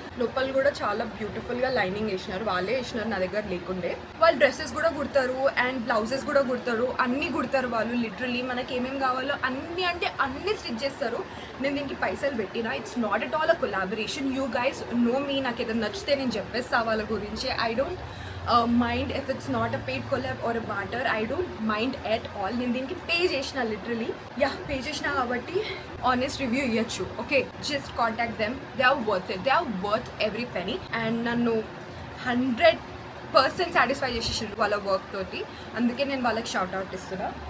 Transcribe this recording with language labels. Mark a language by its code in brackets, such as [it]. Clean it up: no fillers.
[te] లోపల కూడా చాలా బ్యూటిఫుల్గా లైనింగ్ వేసినారు, వాళ్ళే వేసినారు, నా దగ్గర లేకుండే. వాళ్ళు డ్రెస్సెస్ కూడా కుడతారు అండ్ బ్లౌజెస్ కూడా కుడతారు, అన్నీ కుడతారు వాళ్ళు. లిటరలీ మనకి ఏమేమి కావాలో అన్నీ అంటే అన్నీ స్టిచ్ చేస్తారు. నేను దీనికి పైసలు పెట్టినా. [en] It's not at all a collaboration. You guys know me, [te] నాకు ఏదైనా నచ్చితే నేను చెప్పేస్తా వాళ్ళ గురించి. [en] I don't mind if it's not a paid collab or a barter. I don't mind at all. [te] నేను దీనికి పే చేసిన, లిటరలీ పే చేసిన కాబట్టి ఆనెస్ట్ రివ్యూ ఇవ్వచ్చు. [en] Okay, just contact them, they are worth it, they are worth every penny. [te] And నన్ను 100% satisfy చేసేసారు వాళ్ళ work తోటి, అందుకే నేను వాళ్ళకి షౌట్ అవుట్ ఇస్తున్నా.